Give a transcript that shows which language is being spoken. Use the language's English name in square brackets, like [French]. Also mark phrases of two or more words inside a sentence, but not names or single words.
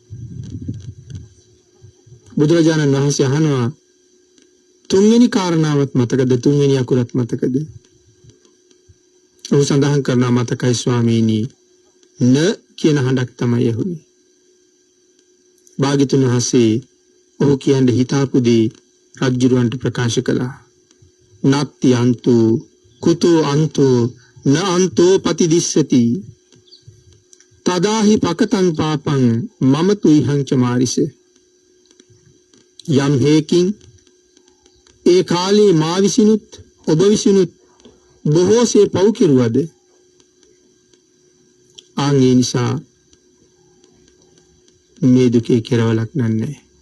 [Sinhala] බුදුරජාණන් වහන්සේ අහනවා තුන්වෙනි කාරණාවත් මතකද? තුන්වෙනි අකුරත් මතකද? ඔහු සඳහන් කරනවා මතකයි ස්වාමීනි. න කියන හඬක් තමයි ඇහුනේ. භාග්‍යතුන් වහන්සේ ඔහු කියන්නේ හිතාපු දේ රජුරවන්ට ප්‍රකාශ කළා. [Pali] නත්ති අන්තු කුතෝ අන්තු න අන්තෝ පතිදිස්සති තදාහි පකතං පාපං මම තුයිහං ච මාරිස. [Sinhala] යම් හේකින් ඒ කාලේ මා විසිනුත් ඔබ විසිනුත් බොහෝසේ පව් කෙරුවද ආන්ගේ නිසා මේ දුකේ කෙරවලක් නන්නේ.